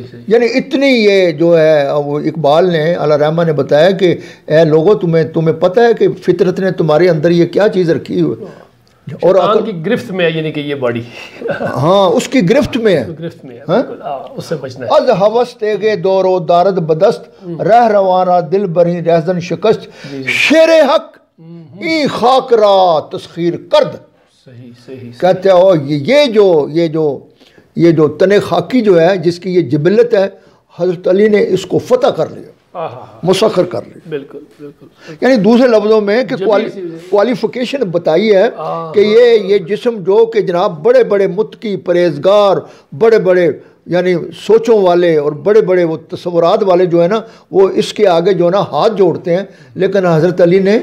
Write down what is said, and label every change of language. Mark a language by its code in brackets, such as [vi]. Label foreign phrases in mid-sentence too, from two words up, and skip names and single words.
[ur] یعنی اتنی یہ جو ہے وہ اقبال نے اللہ رحمہ نے بتایا کہ اے لوگوں تمہیں پتہ ہے کہ فطرت نے تمہارے اندر یہ کیا چیز رکھی ہوئی اور عقل کی گرفت میں ہے یعنی کہ یہ باڈی ہاں اس کی گرفت میں ہے اس سے بچنا ہے. [fa] از ہوس تیغ دورو دارد بدست رہ روانہ دل بری رہزن شکست شیر حق ای خاک را تسخیر کرد. [ur] صحیح. کہتے ہو یہ جو تن خاکی جو ہے جس کی یہ جبلت ہے حضرت علی نے اس کو فتح کر لیا مسخر کر لی. بالکل. یعنی دوسرے لفظوں میں کہ کوالیفیکیشن بتائی ہے کہ یہ جسم جو کہ جناب بڑے بڑے متقی پرہیزگار بڑے بڑے یعنی سوچوں والے اور بڑے بڑے وہ تصورات والے جو ہے نا وہ اس کے آگے جو ہے نا ہاتھ جوڑتے ہیں لیکن حضرت علی نے